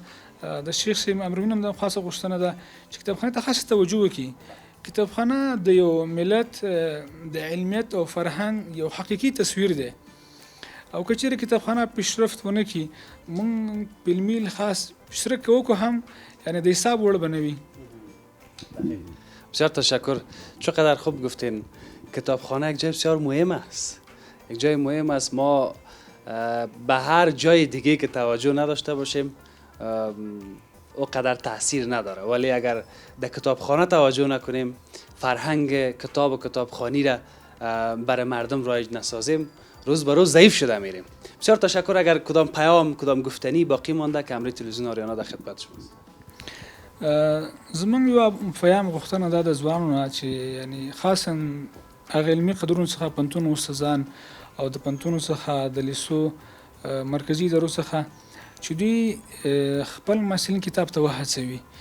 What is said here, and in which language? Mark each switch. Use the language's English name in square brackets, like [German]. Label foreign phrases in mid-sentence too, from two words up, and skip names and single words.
[Pashto] د شیخ صاحب امرمین هم د خاصه غوښتنه ده چې کتابخانې ته خاصه توجه وکړي. کتابخانه د یو ملت د علمیت او فرهنګ یو حقیقي تصویر دی او که چیرې کتابخانه پیشرفت ونه کړي موږ په علمي خاص پیشرفت وکړو هم یعنی د حساب وړ به نه وي. [Persian] بسیار تشکر. چقدر خوب گفتین. کتابخانه یک جای بسیار مهم است. یک جای مهم است. ما به هر جای دیگه که توجه نداشته باشیم او قدر تاثیر نداره، ولی اگر در کتابخانه توجه نکنیم، فرهنگ کتاب و کتابخوانی را برای مردم رایج نسازیم، روز به روز ضعیف شده میریم. بسیار تشکر. اگر کدام پیام کدام گفتنی باقی مانده که امروی تلویزیون آریانا در خدمت شماست. [Pashto] زمونږ یو پیام غوښتنه ده د ځوانانو نه چې یعنی خاصا هغه علمي قدرونو څخه پوهنتون استادان او د پوهنتونو څخه د لیسو مرکزي ادارو څخه چې دوی خپل محصلین کتاب ته وهڅوي.